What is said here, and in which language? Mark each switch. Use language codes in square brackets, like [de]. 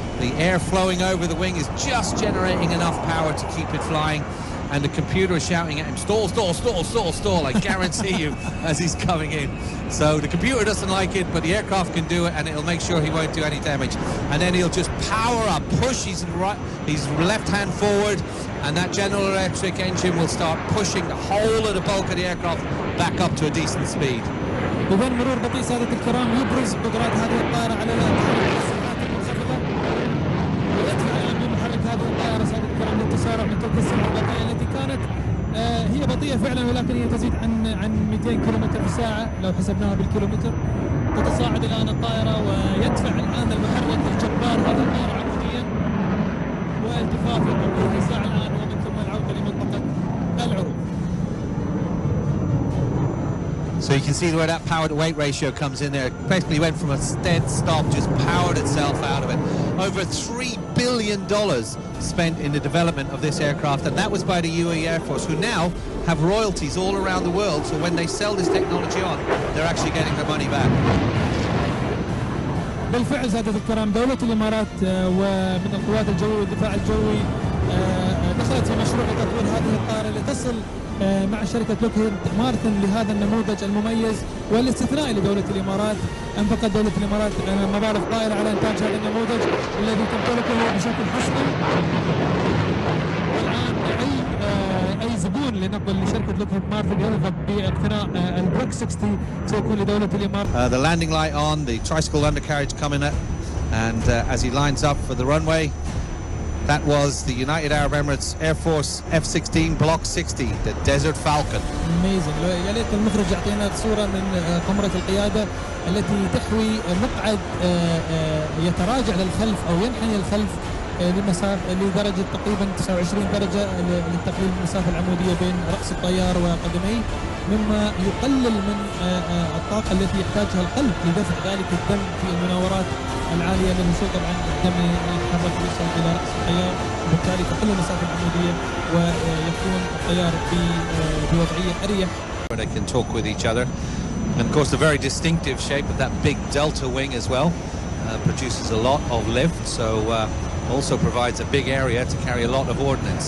[en] The air flowing over the wing is just generating enough power to keep it flying, and the computer is shouting at him, stall, stall, stall, stall, stall, I guarantee you, as he's coming in. So the computer doesn't like it, but the aircraft can do it, and it'll make sure he won't do any damage. And then he'll just power up, push his left hand forward, and that General Electric engine will start pushing the whole of the bulk of the aircraft back up to a decent speed. [ar] إذن مرور بطيء سادة الكرام يبرز قدرات هذه الطائرة على السرعات المنخفضة، ويدفع الأمن محرك هذه الطائرة سادة الكرام للتسارع من تلك السرعة البطيئة التي كانت هي بطيئة فعلا، ولكن هي تزيد عن 200 كيلومتر في الساعة لو حسبناها بالكيلومتر. تتصاعد الآن الطائرة ويدفع الآن المحرك الجبار هذه الطائرة عموديا، والتفاف يقوم به ساعة الآن، ومن ثم العودة لمنطقة العروض. [en] So you can see where that power to weight ratio comes in there. It basically went from a dead stop, just powered itself out of it. Over $3 billion spent in the development of this aircraft, and that was by the UAE Air Force, who now have royalties all around the world. So when they sell this technology on, they're actually getting their money back. [ar] بالفعل سادة الكرام، دولة الإمارات ومن القوات الجوية والدفاع الجوي دخلت في مشروع تطوير هذه الطائرة لتصل مع شركة لوكهيد مارتن لهذا النموذج المميز والاستثنائي لدولة الإمارات. أنفقت دولة الإمارات مبالغ طائلة على إنتاج هذا النموذج الذي تمتلكه بشكل حصري. والآن أي زبون لنقل لشركة لوكهيد مارتن يرغب باقتناء البلوك 60 سيكون لدولة الإمارات. [en] The landing light on, the tricycle undercarriage coming up, and as he lines up for the runway, that was the United Arab Emirates Air Force F-16 Block 60, the Desert Falcon. Amazing. [ar] يا ليت المخرج يعطينا صورة من قمرة القيادة التي تحوي مقعد يتراجع للخلف أو ينحني للخلف لدرجة تقريبا 29 درجة لتقليل المسافة العمودية بين رأس الطيار وقدميه، مما يقلل من الطاقة التي يحتاجها القلب لدفع ذلك الدم في المناورات العالية للوصول طبعا الدم يتحرك ويصل إلى رأس الطيار، وبالتالي تقل المسافة العمودية ويكون الطيار بوضعية أريح. [en] They can talk with each other, and of course the very distinctive shape of that big delta wing as well produces a lot of lift, so also provides a big area to carry a lot of ordnance.